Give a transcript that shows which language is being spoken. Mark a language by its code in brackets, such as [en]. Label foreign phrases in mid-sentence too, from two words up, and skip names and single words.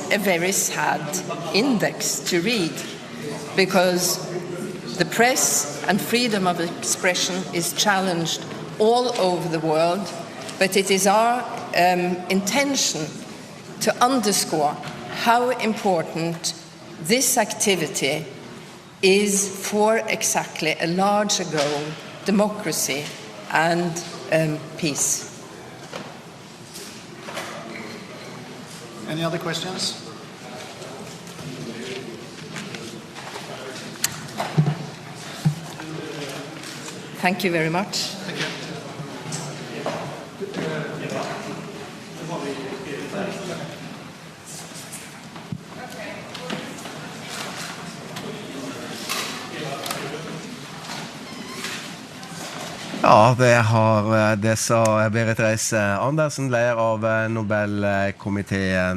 [en] a very sad index to read, because the press and freedom of expression is challenged all over the world, but it is our intention to underscore how important this activity is for exactly a larger goal, democracy and peace. Any other questions? Thank you very much. Thank you. [no] Ja, det sa Berit Reiss-Andersen, leder av Nobelkomiteen.